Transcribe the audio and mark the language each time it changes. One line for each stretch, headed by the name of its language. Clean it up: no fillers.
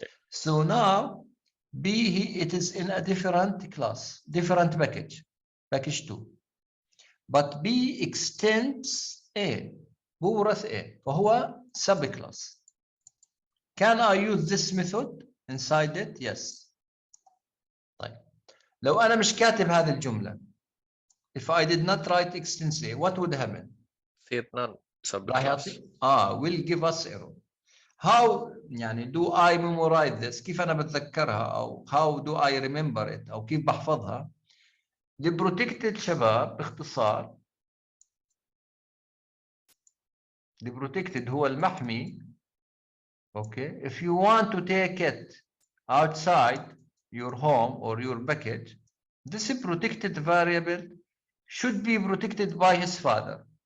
English: So now B, it is in a different class, different package, package 2. But B extends A. بورث A. فهو subclass. Can I use this method inside it? Yes. طيب.
Arabic: لو أنا مش كاتب هذه الجملة.
English: If I did not write extends A, what would happen? subclass. Will give us error. How do I memorize this?
Arabic: كيف أنا بتذكرها أو
English: how do I remember it
Arabic: أو كيف بحفظها؟ The protected شباب باختصار.
English: The protected
Arabic: هو المحمي.
English: Okay. If you want to take it outside your home or your package, this protected variable should be protected by his father.